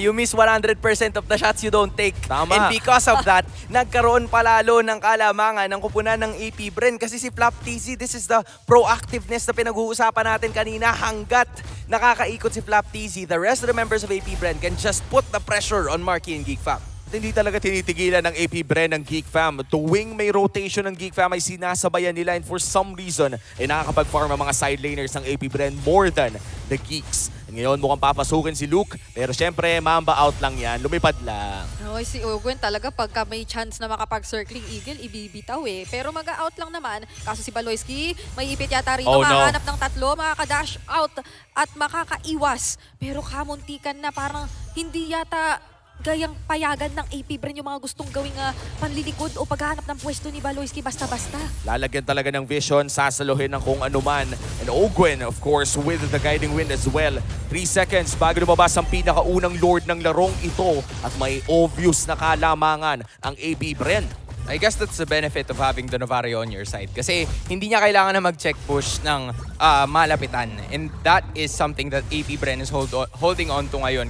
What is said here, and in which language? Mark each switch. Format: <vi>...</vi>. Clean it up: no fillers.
<en>You miss 100% of the shots you don't take.</en> <tl>Tama.</tl> <en>And because of that,</en> <tl>nagkaroon palalo ng kalamangan ng kupunan ng AP Bren. Kasi si Flap TZ,</tl> <en>this is the proactiveness</en> <tl>na pinag-uusapan natin kanina. Hanggat nakakaikot</tl> <en>si Flap TZ, the rest of the members of AP Bren can just put the pressure on Marky and Geek Fam.</en> <tl>Hindi talaga tinitigilan ng AP Bren ng Geek Fam. Tuwing may rotation ng Geek Fam ay sinasabayan nila and for some reason ay nakakapag-farm ang mga side laners ng AP Bren</tl> <en>more than the Geeks.</en> <tl>Ngayon mukhang papasukin si Luke pero syempre mamba out lang yan, lumipad lang. Oy, si Ogwen talaga pagka may chance na makapag-circling eagle, ibibitaw eh. Pero mag-out lang naman. Kaso si Baloyski, may ipit yata rito,</tl> <en>Oh, no.</en> <tl>makahanap ng tatlo, makaka-dash out at makakaiwas. Pero kamuntikan na parang hindi yata gayang payagan ng AP Bren yung mga gustong gawing panlilikod o paghahanap ng pwesto ni Baloyski basta-basta. Lalagyan talaga ng vision, sasaluhin ng kung anuman.</tl> <en>And Ogwen, of course, with the guiding wind as well.</en> <tl>3 seconds bago lumabas ang pinakaunang lord ng larong ito at may obvious na kalamangan ang AP Bren.</tl> <en>I guess that's the benefit of having the Novario on your side.</en> <tl>Kasi hindi niya kailangan na mag-check push ng malapitan.</tl> <en>And that is something that AP Bren is holding on to ngayon.</en>